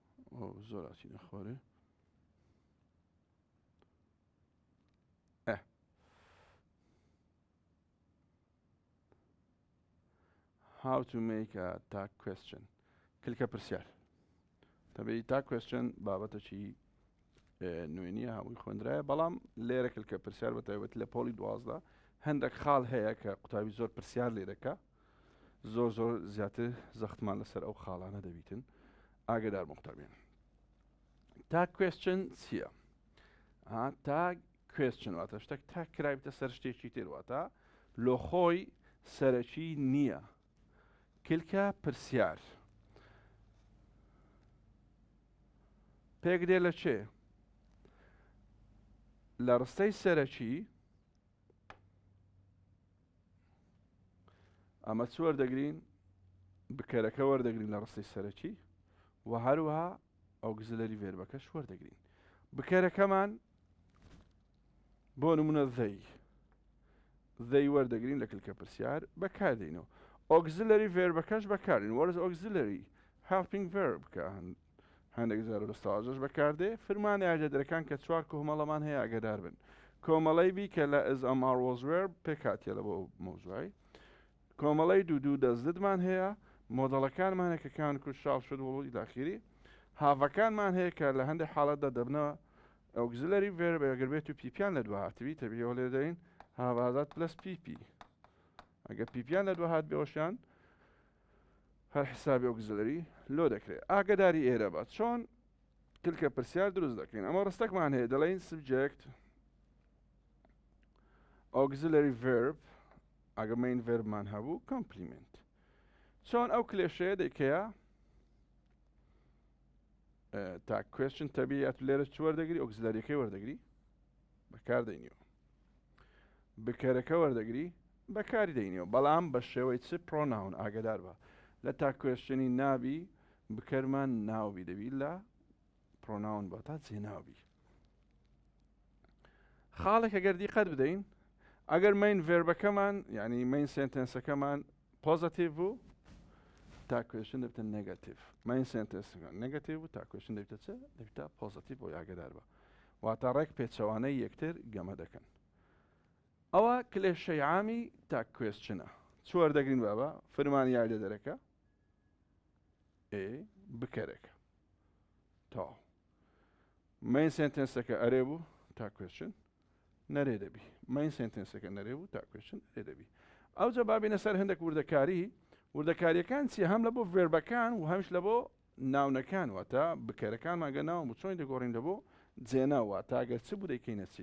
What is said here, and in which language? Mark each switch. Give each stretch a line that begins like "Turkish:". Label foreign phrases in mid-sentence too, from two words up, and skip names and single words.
Central Kurdish: ئەو زۆر ئاچینە خۆرێ.
English: How to make a tag question.
Central Kurdish: کلکە پرسیار. تەبێت
English: tag question
Central Kurdish: بابەتێکی نوێ نییە هەمووی خوێندرایە، بەڵام لێرە کلکە پرسیار بە تایبەتی لە پۆلی 12 هەندێک خاڵ هەیە کە قوتابی زۆر پرسیار لێ دەکا، زۆر زیاتر زەختمان لەسەر ئەو خاڵانە دەبیتن. ئاگادار بن قوتابیان.
English: tag question
Central Kurdish: چییە؟
English: tag question
Central Kurdish: واتە شتێک تاگ کرابێتە سەر شتێکی تر، واتە لۆخۆی سەرەکی نییە. کلکە پرسیار پێک دێ لە چێ؟ لە ڕستەی سەرەکی ئەمە چ وەردەگرین؟ بکەرەکە وەردەگرین لە ڕستەی سەرەکی و هەروەها
English: auxiliary verbەکەش
Central Kurdish: وەردەگرین. بکەرەکەمان بۆ نمونە دەی وەردەگرین لە کلکە پرسیار بەکاردێنەوە. ئۆکسیلەری ڤێربەکەش بەکاردێن. وەرز
English: auxiliary helping verb
Central Kurdish: کە هەندێک زار دەستەواژەش بەکاردێ. فرمانی ئاژەدرەکان کە چوار کۆمەڵەمان هەیە ئاگادار بن. کۆمەڵەی بی کە لە
English: is am are was were
Central Kurdish: پێکاتیە لە بۆ مۆزوعی. کۆمەڵەی دوو دەستدمان هەیە. مۆدەڵەکانمان هەیە کە
English: can could shall should would
Central Kurdish: ئیلاخیری. هاڤەکانمان هەیە کە لە هەندێک حاڵەتدا دەبنەوە
English: auxiliary verb
Central Kurdish: ئەگەر بێت و پیپیان لە دووە هاتبی تەبیەوە لێ دەین هاڤازات پلس پیپی. ئەگەر پیپیان لە دووە هات بێوەشیان هەر حسابی ئۆکسیلەری لۆ دەکرێت. ئاگاداری ئێرە بە چۆن کلکە پرسیار دروست دەکەین. ئەمە ڕستەکمان هەیە دەڵێن
English: subject auxiliary verb
Central Kurdish: ئەگە
English: main verbمان
Central Kurdish: هەبوو complement. چۆن ئەو کلێشەیە دەیکەیە
English: tag question
Central Kurdish: تەبیەت لێرە چ وەردەگری؟ ئۆکسیلەریەکەی وەردەگری بەکاردێنیەوە. بکەرەکە وەردەگری بەکاری دێنیەوە، بەڵام بە شێوەی چ pronoun ئاگادار بە. لە
English: tag questionی
Central Kurdish: نابی بکەرمان ناوبی دەبی لە pronoun بە تا جێناوبی. خاڵێک ئەگەر دیقەت بدەین ئەگەر
English: main verbەکەمان
Central Kurdish: یعنی
English: main sentenceەکەمان
Central Kurdish: positive بوو
English: tag question
Central Kurdish: دەبێتە negative.
English: main sentenceەکان
Central Kurdish: negative بوو
English: tag question
Central Kurdish: دەبێتە چ؟ دەبێتە positive بۆ ئاگادار بە. واتە ڕێک پێچەوانەی یەکتر گەمە دەکەن. ئەوە کلێشەی عامی
English: tag questionە.
Central Kurdish: چ وەردەگرین بابە؟ فرمانی یاردەدەرەکە بکەرێکە تاو.
English: main sentenceەکە
Central Kurdish: ئەرێ بوو
English: tag question
Central Kurdish: نەرێ دەبی.
English: main sentenceەکە
Central Kurdish: نەرێ بوو
English: tag question
Central Kurdish: نەرێ دەبی. ئەو جەبابینە سەر هەندێک وردەکاری. وردەکاریەکان چی؟ هەم لە بۆ ڤێربەکان و هەمش لە بۆ ناونەکان، واتە بکەرەکان ماگە ناو و چۆن دەگۆڕین لە بۆ جێناوە تا ئەگەر چ بوو دەیکەینە چی.